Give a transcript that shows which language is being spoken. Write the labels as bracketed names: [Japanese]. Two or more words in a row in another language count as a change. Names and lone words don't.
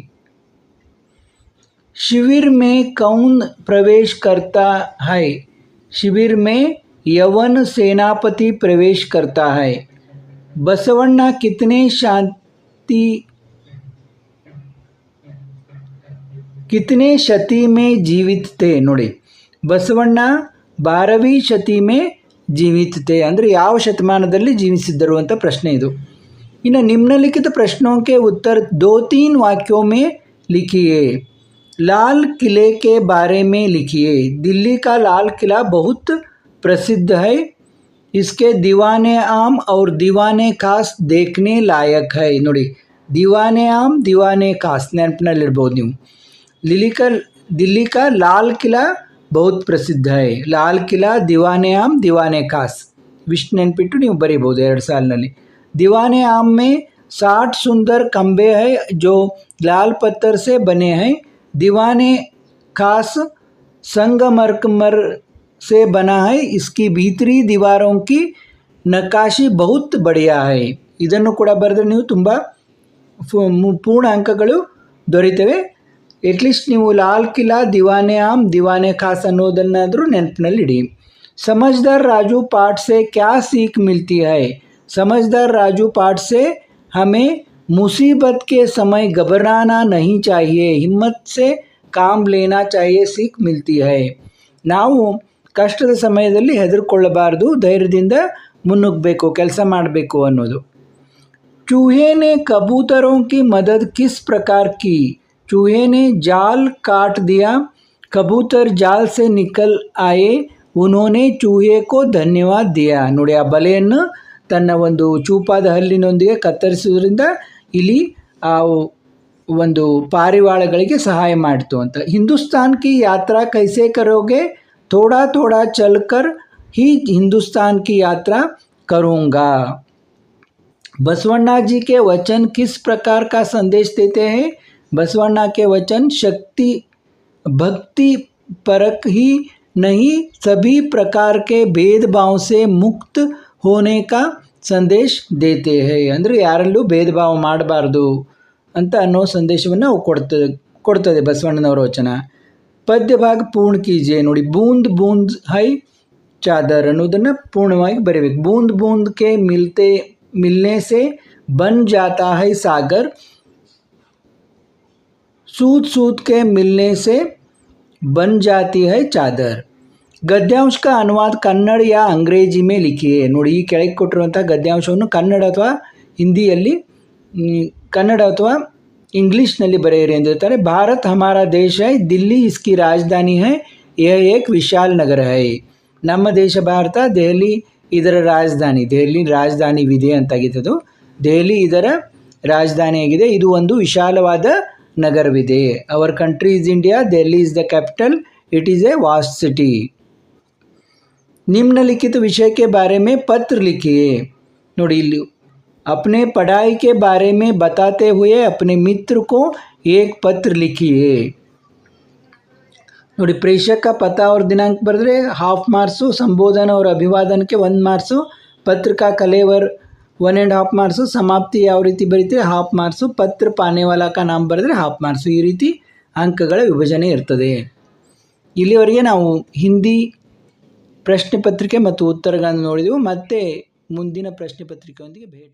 [Hindi] शिविर में कौन प्रवेश करता है? शिविर में यवन सेनापति प्रवेश करता है. बसवण्णा कितने शती में जीवित थे? [Kannada] ನೋಡಿ, ಬಸವಣ್ಣ [Hindi] 12वीं शती में जीवित थे [Kannada] ಅಂದರೆ ಯಾವ ಶತಮಾನದಲ್ಲಿ ಜೀವಿಸಿದ್ದರು ಅಂತ ಪ್ರಶ್ನೆ ಇದು. [Hindi] ಇನ್ನು निम्नलिखित प्रश्नों के उत्तर 2-3 वाक्यों में लिखिए. लाल किले के बारे में लिखिए. दिल्ली का लाल किला बहुत प्रसिद्ध है. इसके दीवाने आम और दीवाने खास देखने लायक है. [Kannada] ನೋಡಿ, दीवाने आम दीवाने खास ನೆನಪಿನಲ್ಲಿರ್ಬೋದು ನೀವು. [Hindi] दिल्ली का लाल किला बहुत प्रसिद्ध है. [Kannada] लाल किला, दीवाने आम, दीवाने खास ವಿಷ್ಟು ನೆನ್ಪಿಟ್ಟು ನೀವು ಬರೀಬೋದು 2 ಸಾಲಿನಲ್ಲಿ. [Hindi] दीवाने आम में 60 सुंदर खंबे हैं जो लाल पत्थर से बने हैं. दीवाने खास संगमरमर से बना है. इसकी भीतरी दीवारों की नक्काशी बहुत बढ़िया है. [Kannada] ಇದನ್ನು ಕೂಡ ಬರೆದ್ರೆ ನೀವು ತುಂಬ ಪೂರ್ಣ ಅಂಕಗಳು ದೊರೀತವೆ. ಎಟ್ಲೀಸ್ಟ್ ನೀವು ಲಾಲ್ ಕಿಲಾ, ದಿವಾನೆ ಆಮ್, ದಿವಾನೆ ಖಾಸ್ ಅನ್ನೋದನ್ನಾದರೂ ನೆನಪಿನಲ್ಲಿಡಿ. [Hindi] समझदार राजू पाठ से क्या सीख मिलती है. समझदार राजू पाठ से हमें मुसीबत के समय घबराना नहीं चाहिए, हिम्मत से काम लेना चाहिए सीख मिलती है. [Kannada] ನಾವು ಕಷ್ಟದ ಸಮಯದಲ್ಲಿ ಹೆದರ್ಕೊಳ್ಳಬಾರ್ದು, ಧೈರ್ಯದಿಂದ ಮುನ್ನುಗ್ಗಬೇಕು, ಕೆಲಸ ಮಾಡಬೇಕು ಅನ್ನೋದು. [Hindi] चूहे ने कबूतरों की मदद किस प्रकार की. चूहे ने जाल काट दिया, कबूतर जाल से निकल आए, उन्होंने चूहे को धन्यवाद दिया. [Kannada] ನೋಡಿ, ಆ ಬಲೆಯನ್ನು ತನ್ನ ಒಂದು ಚೂಪಾದ ಹಲ್ಲಿನೊಂದಿಗೆ ಕತ್ತರಿಸುವುದರಿಂದ ಇಲ್ಲಿ ಆ ಒಂದು ಪಾರಿವಾಳಗಳಿಗೆ ಸಹಾಯ ಮಾಡಿತು ಅಂತ. [Hindi] हिंदूस्तान की यात्रा कैसे करोगे. थोड़ा थोड़ा चलकर ही हिंदुस्तान की यात्रा करूँगा. बसवण्णा जी के वचन किस प्रकार का संदेश देते हैं. बसवण्णा के वचन शक्ति भक्ति परक ही नहीं, सभी प्रकार के भेदभाव से मुक्त होने का संदेश देते हैं. [Kannada] ಅಂದರೆ ಯಾರಲ್ಲೂ ಭೇದ ಭಾವ ಮಾಡಬಾರ್ದು ಅಂತ ಅನ್ನೋ ಸಂದೇಶವನ್ನು ಅವು ಕೊಡ್ತದೆ ಬಸವಣ್ಣನವರ ವಚನ. [Hindi] पद्य भाग पूर्ण कीजे. [Kannada] ನೋಡಿ, [Hindi] बूंद बूंद है चादर [Kannada] ಅನ್ನೋದನ್ನು ಪೂರ್ಣವಾಗಿ ಬರೀಬೇಕು. [Hindi] बूंद बूंद के मिलने से बन जाता है सागर, सूद सूद के मिलने से बन जाती है चादर. ಗದ್ಯಾಂಶ का अनुवाद ಕನ್ನಡ या अंग्रेजी में लिखिए. [Kannada] ನೋಡಿ, ಈ ಕೆಳಗೆ ಕೊಟ್ಟಿರುವಂಥ ಗದ್ಯಾಂಶವನ್ನು ಕನ್ನಡ ಅಥವಾ ಹಿಂದಿಯಲ್ಲಿ, ಕನ್ನಡ ಅಥವಾ ಇಂಗ್ಲೀಷ್ನಲ್ಲಿ ಬರೆಯಿರಿ ಎಂದು ಹೇಳ್ತಾರೆ. [Hindi] भारत हमारा देश है, दिल्ली इसकी राजधानी है, यह एक विशाल नगर है. [Kannada] ನಮ್ಮ ದೇಶ ಭಾರತ, ದೆಹಲಿ ಇದರ ರಾಜಧಾನಿ. ದೆಹಲಿ ರಾಜಧಾನಿವಿದೆ ಅಂತಾಗಿದ್ದದು. ದೆಹಲಿ ಇದರ ರಾಜಧಾನಿಯಾಗಿದೆ. ಇದು ಒಂದು ವಿಶಾಲವಾದ ನಗರವಿದೆ. [English] our country is India, Delhi is the capital, it is a vast city. [Hindi] निम्नलिखित विषय के बारे में पत्र लिखिए. [Kannada] ನೋಡಿ, ಇಲ್ಲಿ [Hindi] अपने पढ़ाई के बारे में बताते हुए अपने मित्र को एक पत्र लिखिए. ನೋಡಿ, प्रेषक का पता और दिनांक बरेದ್ರೆ [English] half marks, [Hindi] संबोधन और अभिवादन के 1 मार्क्सು, पत्र का कलेवर 1.5 मार्क्सು, समाप्ति [Kannada] ಯಾವ ರೀತಿ ಬರೀತೀರಿ [English] half marks, [Hindi] पत्र पाने वाला का नाम ಬರೆದ್ರೆ [English] half marks. [Kannada] ಈ ರೀತಿ ಅಂಕಗಳ ವಿಭಜನೆ ಇರ್ತದೆ. ಇಲ್ಲಿವರೆಗೆ ನಾವು ಹಿಂದಿ ಪ್ರಶ್ನೆ ಪತ್ರಿಕೆ ಮತ್ತು ಉತ್ತರಗಳನ್ನು ನೋಡಿದೆವು. ಮತ್ತೆ ಮುಂದಿನ ಪ್ರಶ್ನೆ ಪತ್ರಿಕೆಯೊಂದಿಗೆ ಭೇಟಿ.